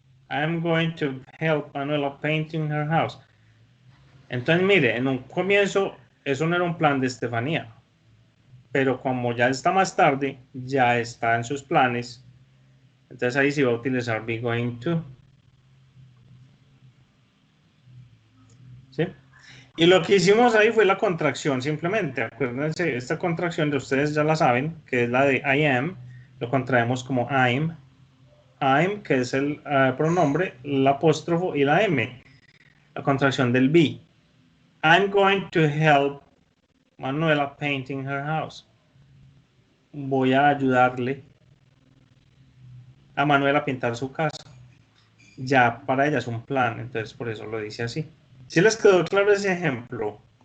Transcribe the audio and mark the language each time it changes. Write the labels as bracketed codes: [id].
[en] I'm going to help Manuela painting her house. [es] Entonces, mire, en un comienzo eso no era un plan de Estefanía, pero como ya está más tarde, ya está en sus planes, entonces ahí sí va a utilizar be going to. ¿Sí? Y lo que hicimos ahí fue la contracción, simplemente. Acuérdense, esta contracción de ustedes ya la saben, que es la de I am, lo contraemos como I'm, que es el pronombre, el apóstrofo y la M, la contracción del be. [en] I'm going to help Manuela painting her house. [es] Voy a ayudarle a Manuela a pintar su casa. ya para ella es un plan, entonces por eso lo dice así. ¿Sí les quedó claro ese ejemplo?